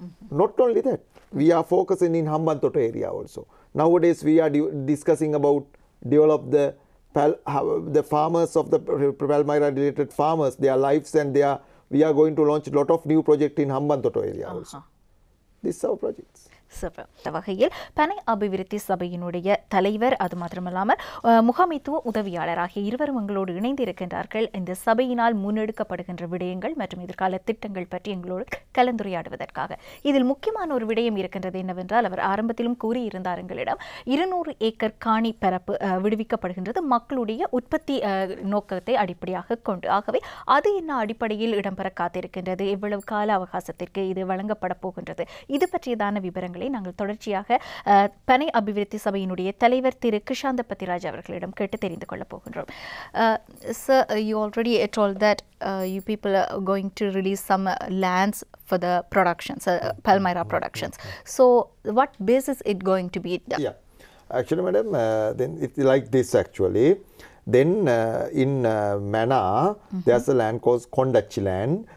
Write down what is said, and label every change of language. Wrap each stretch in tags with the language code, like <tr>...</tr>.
<en>Not only that, we are focusing in Hambantota area also. Nowadays, we are discussing about develop the farmers of the Palmyra related farmers, their lives, and we are going to launch a lot of new projects in Hambantota area also. These are our projects.</en> <ta>இந்த வகையில் பனை அபிவிருத்தி சபையினுடைய தலைவர் அது மாத்திரமல்லாமல் முகாமைத்துவ உதவியாளர் ஆகிய இருவரும் எங்களோடு இணைந்து இருக்கின்றார்கள். இந்த சபையினால் முன்னெடுக்கப்படுகின்ற விடயங்கள் மற்றும் எதிர்கால திட்டங்கள் பற்றி எங்களோடு கலந்துரையாடுவதற்காக. இதில் முக்கியமான ஒரு விடயம் இருக்கின்றது என்னவென்றால், அவர் ஆரம்பத்திலும் கூறியிருந்தார் எங்களிடம் 200 ஏக்கர் காணி பரப்பு விடுவிக்கப்படுகின்றது மக்களுடைய உற்பத்தி நோக்கத்தை அடிப்படையாக கொண்டு. ஆகவே அது என்ன அடிப்படையில் இடம்பெற காத்திருக்கின்றது, எவ்வளவு கால அவகாசத்திற்கு இது வழங்கப்பட போகின்றது, இது பற்றியதான விவரங்களை நாங்கள் தொடர்ச்சியாக பனை அபிவிருத்தி சபையினுடைய தலைவர் திரு கிருஷாந்த பத்திராஜ் அவர்களிடம் கேட்டு தெரிந்து கொள்ள போகின்றோம்.</ta> <en>Sir, you already told that you people are going to release some lands for the productions, Palmyra productions. So what basis it going to be done? Yeah, actually, madam, then it's like this actually. Then in Mana, there's a land called Kondachi land.</en>